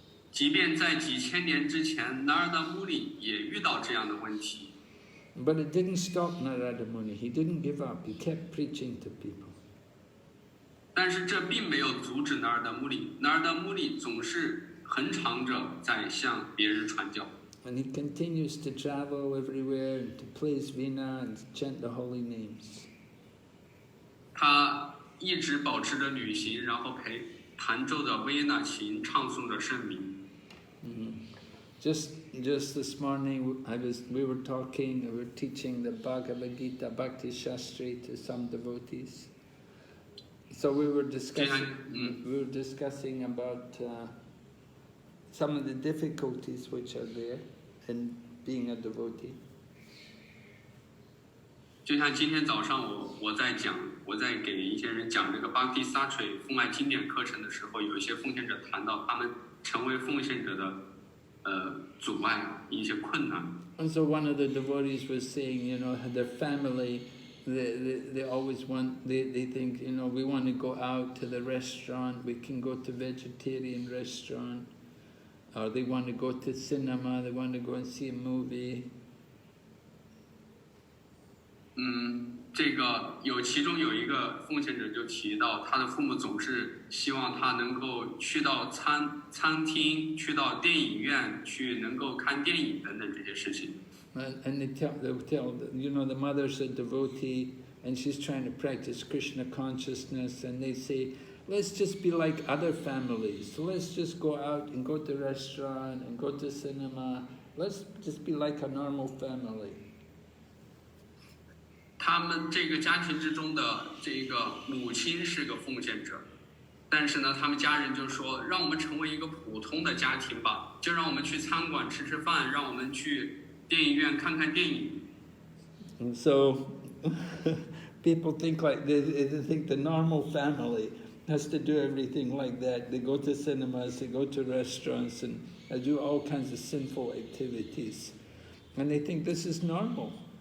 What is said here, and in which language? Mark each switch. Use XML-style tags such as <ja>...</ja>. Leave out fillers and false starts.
<zh>即便在几千年之前 ，Nārada Muni 也遇到这样的问题。</zh> <en>But it didn't stop Nārada Muni. He didn't give up. He kept preaching to people.</en> <zh>但是这并没有阻止 Nārada Muni。Nārada Muni 总是恒常着在向别人传教。</zh> <en>And he continues to travel everywhere and to praise Vina and chant the holy names.</en> <zh>他一直保持着旅行，然后弹奏着维也纳琴，唱诵着圣名。</zh> <en>Just this morning, we were teaching the Bhagavad Gita, Bhakti Shastri to some devotees. So we were discussing about some of the difficulties which are there in being a devotee.</en> <zh>就像今天早上我在给一些人讲这个 Bhakti Shastri 奉爱经典课程的时候，有一些奉献者谈到他们成为奉献者的阻碍，一些困难。</zh> <en>And so one of the devotees was saying, their family, they always they think, we want to go out to the restaurant, we can go to vegetarian restaurant, or they want to go to cinema, they want to go and see a movie.</en> <zh>这个其中有一个奉献者就提到，他的父母总是希望他能够去到餐厅，去到电影院，去能够看电影等等这些事情。</zh> <en>And they'll tell the mother's a devotee and she's trying to practice Krishna consciousness, and they say, let's just be like other families. So let's just go out and go to a restaurant and go to cinema. Let's just be like a normal family.</en> <zh>他们这个家庭之中的这个母亲是个奉献者，但是呢，他们家人就说，让我们成为一个普通的家庭吧，就让我们去餐馆吃吃饭，让我们去电影院看看电影。</zh> <en>And so people think they think the normal family has to do everything like that. They go to cinemas, they go to restaurants, and they do all kinds of sinful activities, and they think this is normal.</en>